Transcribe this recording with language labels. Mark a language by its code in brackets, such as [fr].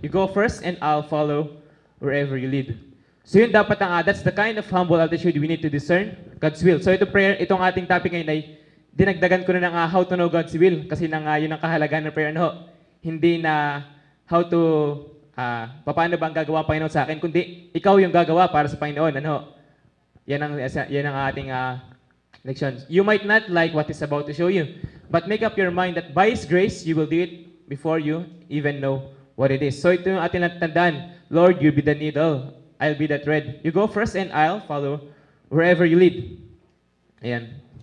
[en] You go first and I'll follow wherever you lead. [tl] So yun dapat [en] that's the kind of humble attitude we need to discern God's will. [tl] So itong ating topic ngayon ay dinagdagan ko na ng [en] how to know God's will [tl] kasi yun ang kahalagahan ng prayer. Hindi na how to, paano ba ang gagawa ang Panginoon sa akin, kundi ikaw yung gagawa para sa Panginoon. Yan ang ating lection. [en] You might not like what is about to show you, but make up your mind that by His grace, you will do it before you even know what it is. [tl] So ito yung ating tandaan. [en] Lord, you be the needle, I'll be the thread. You go first and I'll follow wherever you lead. Ayan.